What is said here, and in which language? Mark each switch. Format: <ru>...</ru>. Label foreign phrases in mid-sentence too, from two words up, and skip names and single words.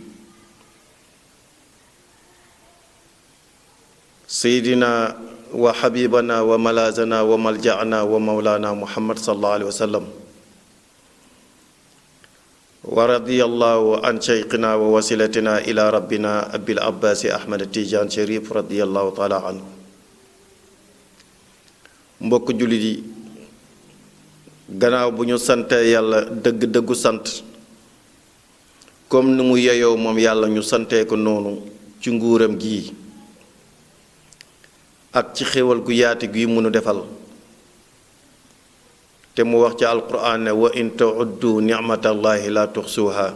<ar>سيدنا وحبيبنا وملاذنا وملجأنا ومولانا محمد صلى الله عليه وسلم، ورضي الله عن شيخنا ووسيلتنا إلى ربنا أبي العباس أحمد التيجان شريف رضي الله تعالى عنه.</ar> <wo>mbokk jullit yi, gannaaw bu ñu sante yàlla dëgg-dëggu sant comme ni mu yeyoo moom yàlla ñu santee ko noonu ci nguuram gii ak ci xéwal gu yaati gi mënu defal, te mu wax ci alquran ne</wo> <ar>وإن تعدوا نعمة الله لا تحصوها.</ar>